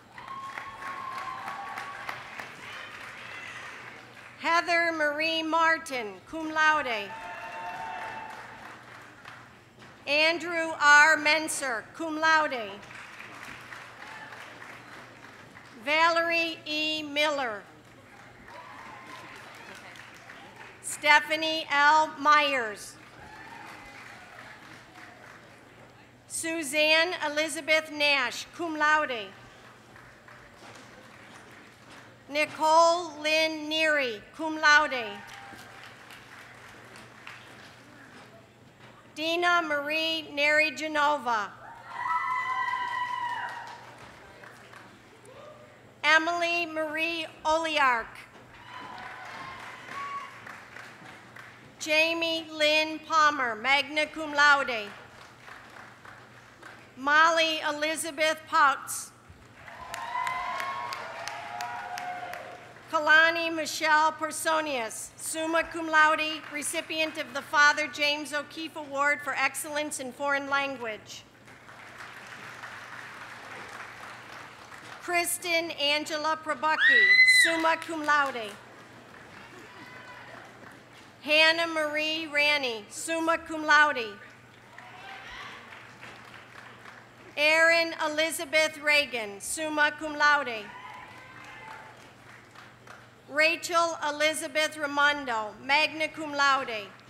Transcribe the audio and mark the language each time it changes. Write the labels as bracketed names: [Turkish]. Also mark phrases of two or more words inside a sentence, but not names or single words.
[English] Heather Marie Martin, [Latin] cum laude. [English] Andrew R. Menser, [Latin] cum laude. [English] Valerie E. Miller. Stephanie L. Myers. Suzanne Elizabeth Nash, [Latin] cum laude. [English] Nicole Lynn Neary, [Latin] cum laude. [English] Dina Marie Neri Genova. Emily Marie Oliark. Jamie Lynn Palmer, [Latin] magna cum laude. [English] Molly Elizabeth Pouts. Kalani Michelle Personius, [Latin] summa cum laude, [English] recipient of the Father James O'Keefe Award for Excellence in Foreign Language. Kristen Angela Prabucki, [Latin] summa cum laude. [English] Hannah Marie Ranney, [Latin] summa cum laude. [English] Erin Elizabeth Reagan, [Latin] summa cum laude. [English] Rachel Elizabeth Raimondo, [Latin] magna cum laude.